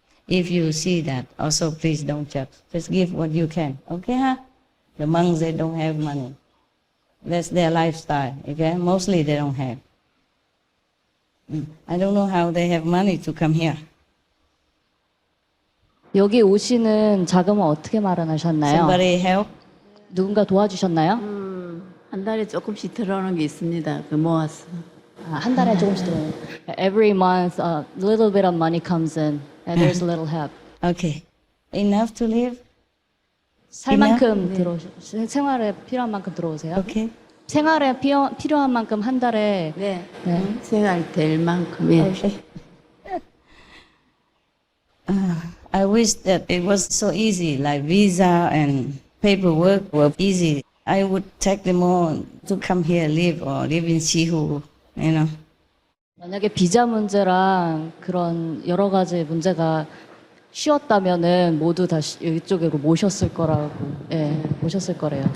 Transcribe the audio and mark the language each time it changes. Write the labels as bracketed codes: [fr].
[en] If you see that, also please don't judge. Just give what you can, okay, huh? The monks, they don't have money. That's their lifestyle, okay? Mostly they don't have. I don't know how they have money to come here. [ko] 여기 오시는 자금은 어떻게 마련하셨나요? [en] Somebody help? [ko] 누군가 도와주셨나요? 한 달에 조금씩 들어오는 게 있습니다. 그 모아서. 한 달에 조금씩 들어오는. [en] Every month, a little bit of money comes in, and there's a little help. Okay. Enough to live? [ko] 살 만큼 생활에 필요한 만큼 들어오세요. [en] Okay. [ko] 생활에 필요한 만큼 한 달에. 네. 생활 될 만큼. 예. [en] Okay. I wish that it was so easy, like visa and paperwork were easy. I would take them all to come here, live or live in Sihu, you know. [ko] 만약에 비자 문제랑 그런 여러 가지 문제가 쉬웠다면은 모두 다 이쪽으로 모셨을 거라고, 예, 모셨을 거래요.